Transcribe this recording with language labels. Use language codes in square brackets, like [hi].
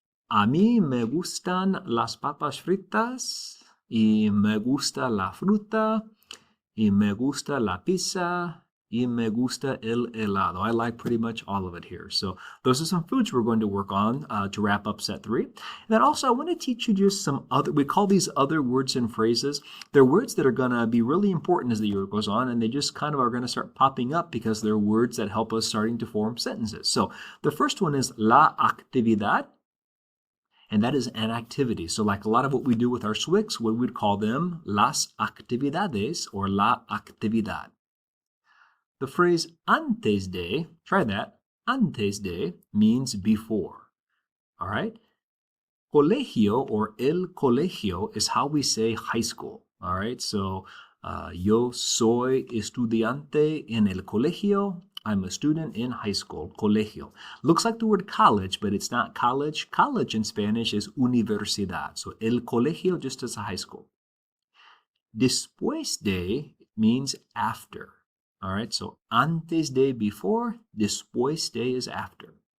[es] A mí me gustan las papas fritas y me gusta la fruta y me gusta la pizza y me gusta el helado. [en] I like pretty much all of it here. So those are some foods we're going to work on to wrap up set 3. And then also I want to teach you just some other, we call these other words and phrases. They're words that are going to be really important as the year goes on, and they just kind of are going to start popping up because they're words that help us starting to form sentences. So the first one is la actividad, and that is an activity. So like a lot of what we do with our SWICs, we would call them las actividades or la actividad. The phrase antes de, try that, antes de means before. All right? Colegio or el colegio is how we say high school. All right? [es] So yo soy estudiante en el colegio. [en] I'm a student in high school. Colegio. Looks like the word college, but it's not college. College in Spanish is universidad. So el colegio just as a high school. Después de means after. All right, so antes de before, después de is after.